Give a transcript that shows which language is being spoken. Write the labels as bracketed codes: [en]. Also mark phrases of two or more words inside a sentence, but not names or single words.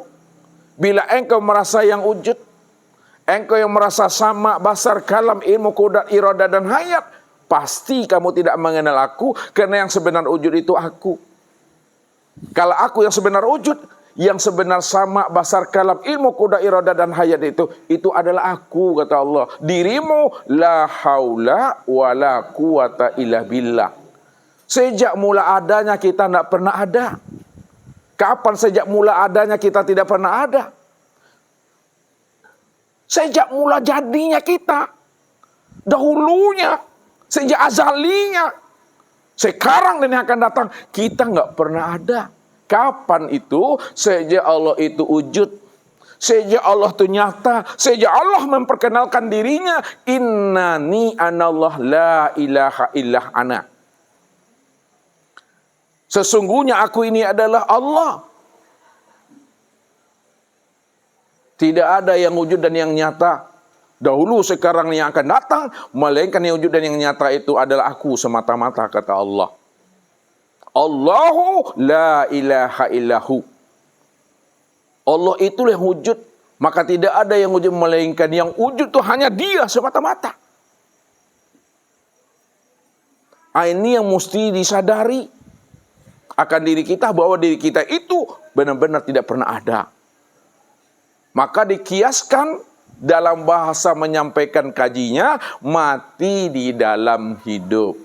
[id] Bila engkau merasa yang wujud, engkau yang merasa sama, basar, kalam, ilmu, qudrat, iradah, dan hayat, pasti kamu tidak mengenal aku, karena yang sebenar wujud itu aku. Kalau aku yang sebenar wujud, yang sebenar sama, basar, kalam, ilmu, qudrat, iradah, dan hayat itu adalah aku, kata Allah. Dirimu [ar] لا حول ولا قوة إلا بالله. [id] Sejak mula adanya kita tidak pernah ada. Kapan sejak mula adanya kita tidak pernah ada? Sejak mula jadinya kita. Dahulunya. Sejak azalinya. Sekarang dan yang akan datang. Kita nggak pernah ada. Kapan itu? Sejak Allah itu wujud. Sejak Allah itu nyata. Sejak Allah memperkenalkan dirinya. [ar] إنني أنا الله لا إله إلا أنا. [id] Sesungguhnya aku ini adalah Allah. Tidak ada yang wujud dan yang nyata dahulu, sekarang, yang akan datang, melainkan yang wujud dan yang nyata itu adalah aku semata-mata, kata Allah. [ar] الله لا إله إلا هو. [id] Allah itulah yang wujud, maka tidak ada yang wujud melainkan yang wujud itu hanya Dia semata-mata. Ini yang mesti disadari akan diri kita, bahwa diri kita itu benar-benar tidak pernah ada. Maka dikiaskan dalam bahasa menyampaikan kajinya, mati di dalam hidup.